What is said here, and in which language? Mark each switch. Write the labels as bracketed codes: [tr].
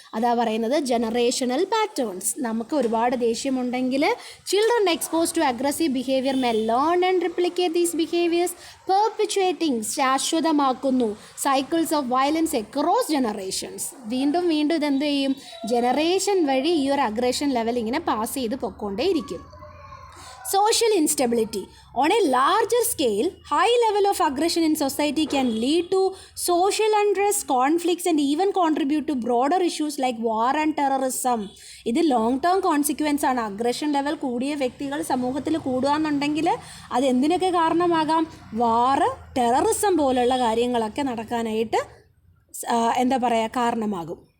[ml] അതാ പറയുന്നത് [en] Generational patterns. [ml] നമുക്ക് ഒരുപാട് ദേഷ്യമുണ്ടെങ്കിൽ [en] children expose to aggressive behaviour may learn and replicate these behaviours, perpetuating, [ml] ശാശ്വതമാക്കുന്നു [en] Cycles of violence across generations. [ml] വീണ്ടും വീണ്ടും ഇതെന്ത് ചെയ്യും, ജനറേഷൻ വഴി ഈ ഒരു അഗ്രഷൻ ലെവൽ ഇങ്ങനെ പാസ് ചെയ്ത് പൊയ്ക്കൊണ്ടേയിരിക്കും. [en] Social instability. On a larger scale, high level of aggression in society can lead to social unrest, conflicts and even contribute to broader issues like war and terrorism. [ml] ഇത് long term consequence ആണ്. Aggression level കൂടിയ വ്യക്തികൾ സമൂഹത്തിൽ കൂടുകയെന്നുണ്ടെങ്കിൽ അത് എന്തിനൊക്കെ കാരണമാകാം, വാർ, terrorism പോലുള്ള കാര്യങ്ങളൊക്കെ നടക്കാനായിട്ട് എന്താ പറയുക കാരണമാകും.